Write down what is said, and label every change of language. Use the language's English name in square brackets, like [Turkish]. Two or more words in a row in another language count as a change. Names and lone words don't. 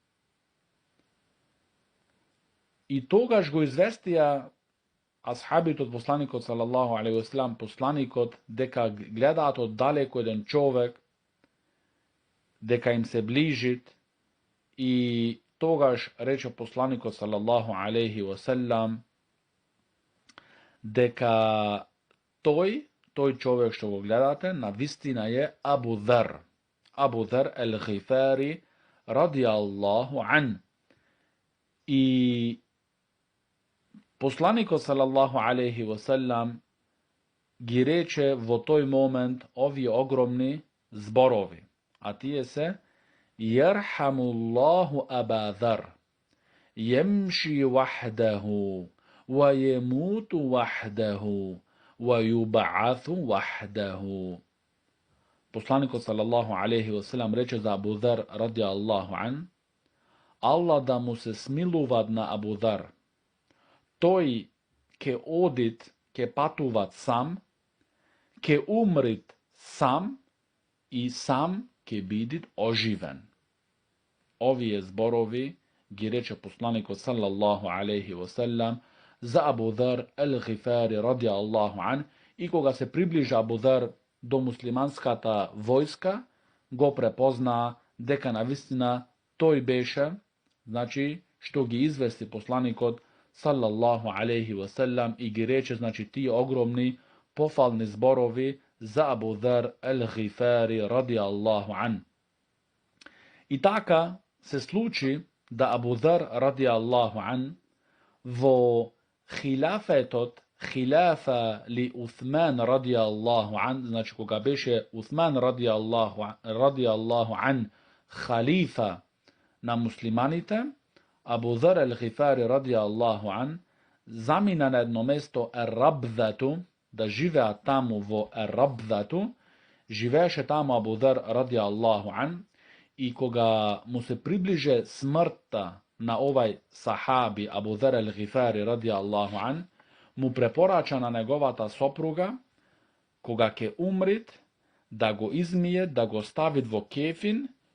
[Macedonian] И тогаш го известија асхабите од посланикот [Arabic] صلى الله عليه وسلم [Macedonian] посланикот дека гледаат оддалеку еден човек, дека им се ближи, и тогаш рече посланикот [Arabic] صلى الله عليه وسلم [Macedonian] дека тој човек што го гледате на вистина е Абу Dhar el-Ghifari [Arabic] رضي الله عن. [Macedonian] И посланикот [Arabic] صلى الله عليه وسلم [Macedonian] ги рече во тој момент овие огромни зборови, а тие се: [Arabic] يرحم الله أبا ذر، يمشي وحده، ويموت وحده، ويبعث وحده. [Macedonian] Посланикот [Arabic] صلى الله عليه وسلم [Macedonian] рече за Абу Dhar [Arabic] رضي الله عن: [Macedonian] Аллах да му се смилува на Абу Dhar, тој ке одит, ке патуват сам, ке умрит сам и сам ке бидит оживен. Овие зборови ги рече посланикот [Arabic] صلى الله عليه وسلم [Macedonian] за Абу Dhar el-Ghifari [Arabic] رضي الله عن, [Macedonian] и кога се приближа Абу Dhar до муслиманската војска, го препозна дека навистина тој беше, значи, што ги извести посланикот [Arabic] صلى الله عليه وسلم, [Macedonian] и ги рече, значи, тие огромни пофални зборови за Абу Dhar el-Ghifari [Arabic] رضي الله عن. [Macedonian] И така се случи да Абу Dhar [Arabic] رضي الله عن [Macedonian] во хилафа ли Уthman [Arabic] رضي الله عن, [Macedonian] значи кога беше Уthman [Arabic] رضي الله عن [Macedonian] халифа на муслиманите, Абу Dhar el-Ghifari [Arabic] رضي الله عن [Macedonian] замина на едно место Ер-Рабдату, да живеа таму во Ер-Рабдату, Живееше тамо Абу Дер [Arabic] رضي الله عن, [Macedonian] и кога му се приближе смртта на овај сахаби Абу Дер ел-Гифари [Arabic] رضي الله عن, [Macedonian] му препорача на неговата сопруга, кога ќе умрит, да го измие, да го стави во кефин